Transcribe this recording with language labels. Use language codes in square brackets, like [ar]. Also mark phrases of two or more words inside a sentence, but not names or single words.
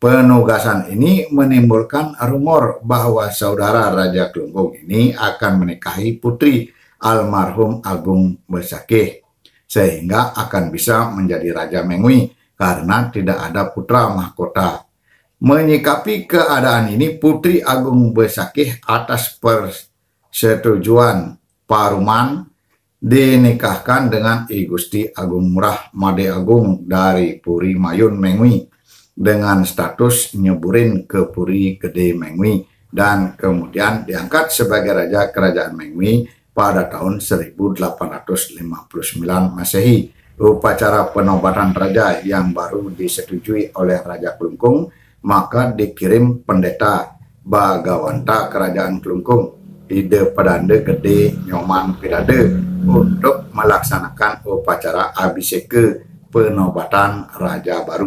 [id] Penugasan ini menimbulkan rumor bahwa saudara Raja Klungkung ini akan menikahi putri almarhum Agung Besakih, sehingga akan bisa menjadi Raja Mengwi karena tidak ada putra mahkota. Menyikapi keadaan ini, Putri Agung Besakih atas persetujuan Paruman dinikahkan dengan I Gusti Agung Murah Made Agung dari Puri Mayun Mengwi dengan status nyeburin ke Puri Gede Mengwi dan kemudian diangkat sebagai Raja Kerajaan Mengwi pada tahun 1859 Masehi. Upacara penobatan raja yang baru disetujui oleh Raja Klungkung, maka dikirim pendeta Bagawanta Kerajaan Klungkung Ide Pedande Gede Nyoman Pidade untuk melaksanakan upacara abiseke penobatan raja baru.